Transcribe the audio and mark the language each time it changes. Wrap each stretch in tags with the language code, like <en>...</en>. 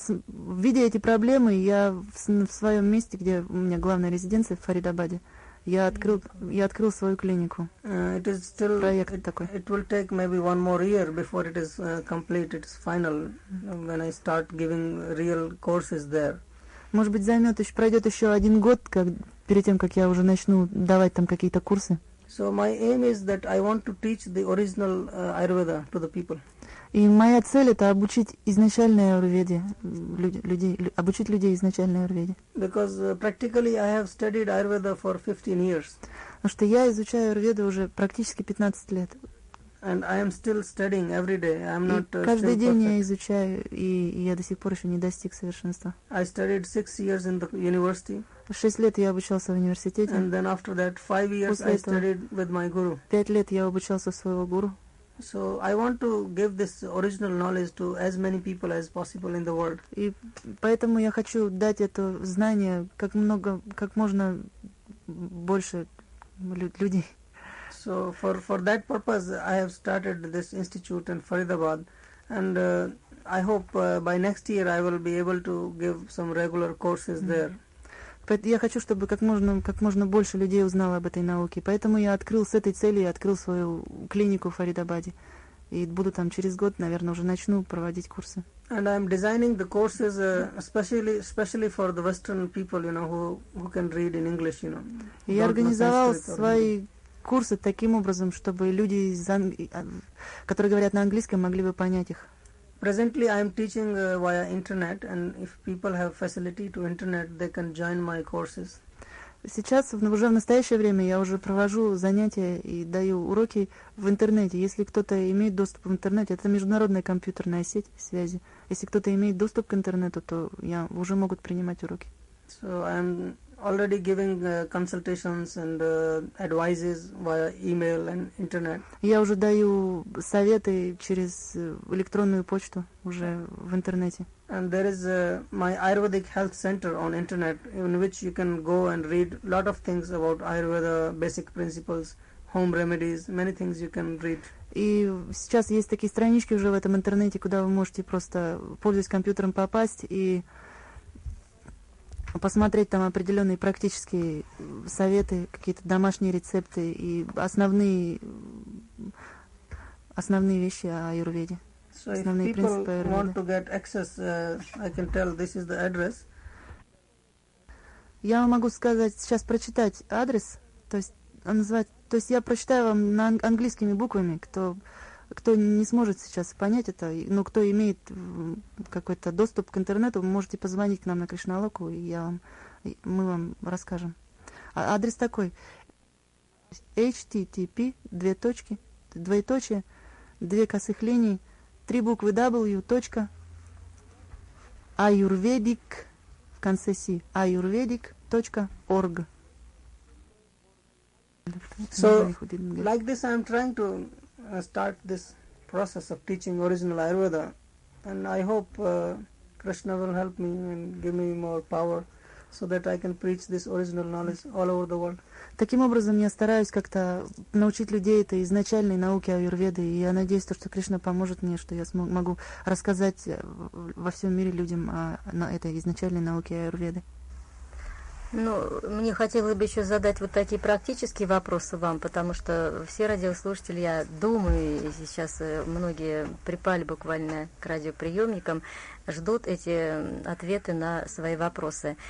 <ru>Видя эти проблемы, я в своем месте, где у меня главная резиденция в Фаридабаде, я открыл свою клинику.</ru> <en>It is still</en> <ru>проект такой.</ru> <en>It will take maybe one more year before it is complete. It's final when I start giving real courses there.</en> <ru>Может быть, пройдет еще один год, перед тем, как я уже начну давать там какие-то курсы.</ru> <en>So my aim is that I want to teach the original Ayurveda to the people.</en> <ru>И моя цель — это обучить изначальное Аюрведе людей изначальное Аюрведе.</ru> <en>Because practically I have studied Ayurveda for 15 years.</en> <ru>Потому что я изучаю Аюрведу уже практически 15 лет.</ru> <en>And I am still studying every day. I'm not.</en> <ru>И каждый день</ru> <en>perfect.</en> <ru>Я изучаю, и я до сих пор еще не достиг совершенства.</ru> <en>I studied 6 years in the university.</en> <ru>6 лет я обучался в университете.</ru> <en>And then after that, 5 years</en> <ru>После</ru> <en>I studied with my guru.</en> <ru>5 лет я обучался своего гуру.</ru> <en>So I want to give this original knowledge to as many people as possible in the world.</en> <ru>И поэтому я хочу дать это знание как можно больше людей.</ru> <en>So for that purpose, I have started this institute in Faridabad, and I hope by next year I will be able to give some regular courses there.</en> <ru>But я хочу, чтобы как можно больше людей узнало об этой науке, поэтому я открыл с этой целью, я открыл свою клинику в Фаридабаде, и буду там через год, наверное, уже начну проводить курсы.</ru> <en>And I'm designing the courses especially for the Western people, you know, who can read in English, you know.</en> <ru>Я организовал свои курсы таким образом, чтобы люди, которые говорят на английском, могли бы понять их?</ru> <en>Presently I am teaching via internet, and if people have facility to internet, they can join my courses.</en> <ru>Сейчас, уже в настоящее время, я уже провожу занятия и даю уроки в интернете. Если кто-то имеет доступ в интернете, это международная компьютерная сеть связи. Если кто-то имеет доступ к интернету, то я уже могут принимать уроки.</ru> <en>So I am already giving consultations and advices via email and internet.</en> <ru>Я уже даю советы через электронную почту уже в интернете.</ru> <en>And there is my Ayurvedic health center on internet, in which you can go and read a lot of things about Ayurveda, basic principles, home remedies, many things you can read.</en> <ru>И сейчас есть такие странички уже в этом интернете, куда вы можете просто, пользуясь компьютером, попасть и посмотреть там определенные практические советы, какие-то домашние рецепты и основные вещи о Аюрведе.</ru> <en>So if people want to get access, I can tell this is the address.</en> <ru>Я могу сказать, сейчас прочитать адрес, то есть назвать, то есть я прочитаю вам на английскими буквами, кто не сможет сейчас понять это, но кто имеет какой-то доступ к интернету, вы можете позвонить к нам на Кришналоку, и мы вам расскажем. Адрес такой. HTTP, двоеточие, две косых линии, три буквы W, точка, Ayurvedic, в конце C, ayurvedic.org.</ru> <en>So, like this, I'm trying to start this process of teaching original Ayurveda, and I hope Krishna will help me and give me more power so that I can preach this original knowledge all over the world.</en> <ru>Таким образом, я стараюсь как-то научить людей этой изначальной науке Аюрведы, и я надеюсь, что Кришна поможет мне, что я могу рассказать во всем мире людям о этой изначальной науке Аюрведы. Ну, мне хотелось бы еще задать вот такие практические вопросы вам, потому что все радиослушатели, я думаю, и сейчас многие припали буквально к радиоприемникам, ждут эти ответы на свои вопросы.</ru>